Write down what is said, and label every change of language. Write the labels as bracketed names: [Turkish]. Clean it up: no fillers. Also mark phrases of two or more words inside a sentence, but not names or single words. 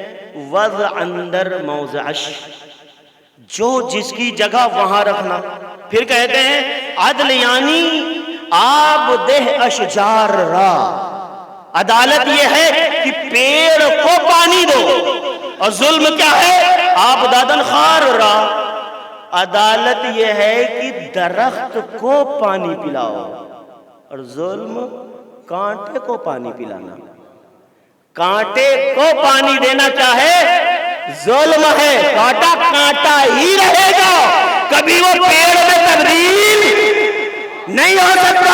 [Urdu] کہتے ہیں [Persian] وضع اندر موضعش، [Urdu] جو جس کی جگہ وہاں رکھنا. پھر کہتے ہیں عدل یعنی [Persian] آب دہ اشجار را. [Urdu] عدالت یہ ہے کہ پیڑ کو پانی دو، اور ظلم کیا ہے؟ [Persian] آب دادن خار را. [Urdu] عدالت یہ ہے کہ درخت کو پانی پلاؤ، اور ظلم کانٹے کو پانی پلانا. کانٹے کو پانی دینا کیا ہے؟ ظلم ہے. کانٹا کانٹا ہی رہے گا، کبھی وہ پیڑ میں تبدیل نہیں ہو سکتا.